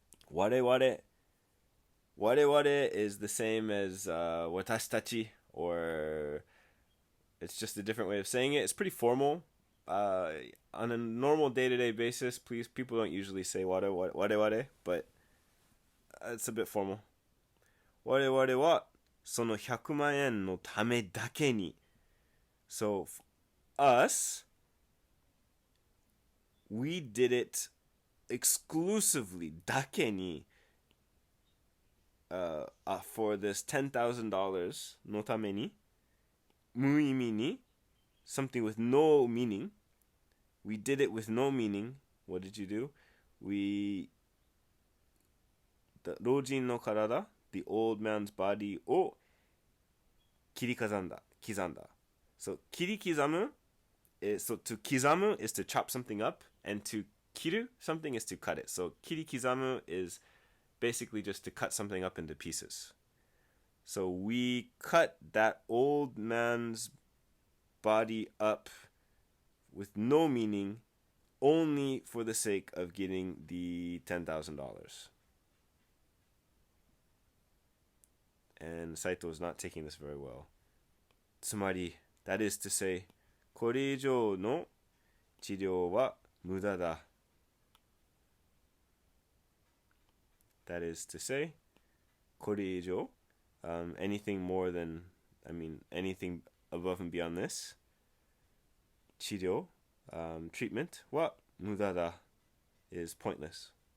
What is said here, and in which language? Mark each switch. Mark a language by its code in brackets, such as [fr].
[en] 我々 is the same as 私たち, or it's just a different way of saying it. It's pretty formal. On a normal day-to-day basis, please, people don't usually say 我々, but it's a bit formal. [ja] 我々はその100万円のためだけに. [en] So, us, we did it exclusively だけに for this $10,000 [ja] のために無意味に [en] something with no meaning. We did it with no meaning. What did you do? The [ja] 老人の体 [en] the old man's body [ja] を切り刻んだ [en] So 切り刻む so to 刻む is to chop something up, and to 切る something is to cut it. So 切り刻む is basically just to cut something up into pieces. So we cut that old man's body up with no meaning, only for the sake of getting the $10,000. And Saito is not taking this very well. [ja] つまり, [en] that is to say, [ja] これ以上の治療は無駄だ. [en] That is to say, これ以上, anything more than, anything above and beyond this, 治療, treatment [ja] は無駄だ [en] is pointless.